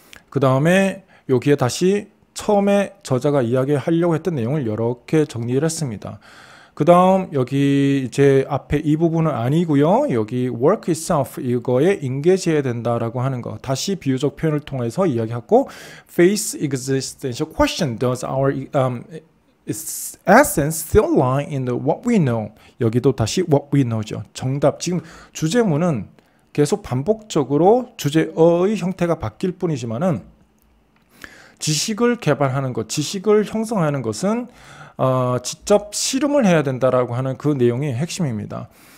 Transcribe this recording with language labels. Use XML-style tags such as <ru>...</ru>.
<ko>그 다음에 여기에 다시 처음에 저자가 이야기하려고 했던 내용을 이렇게 정리를 했습니다. 그 다음 여기 이제 앞에 이 부분은 아니고요. 여기 work itself 이거에 engage 해야 된다라고 하는 거. 다시 비유적 표현을 통해서 이야기하고</ko> <en>face existential question. Does our essence still lie in the what we know?</en> <ko>여기도 다시 what we know죠. 정답. 지금 주제문은 계속 반복적으로 주제어의 형태가 바뀔 뿐이지만은 지식을 개발하는 것, 지식을 형성하는 것은 직접 실험을 해야 된다라고 하는 그 내용이 핵심입니다.</ko>